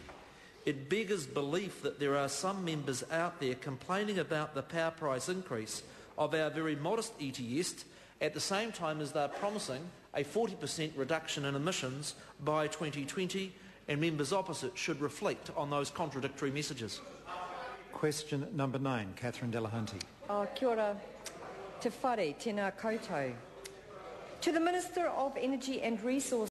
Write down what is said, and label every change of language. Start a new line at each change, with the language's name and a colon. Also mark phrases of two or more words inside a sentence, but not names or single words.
English: It beggars belief that there are some members out there complaining about the power price increase of our very modest ETS at the same time as they're promising a 40% reduction in emissions by 2020, and members opposite should reflect on those contradictory messages. Question number 9, Catherine Delahunty.
Māori: Kia ora, te whare, tēnā koutou.
English: To the Minister of Energy and Resources.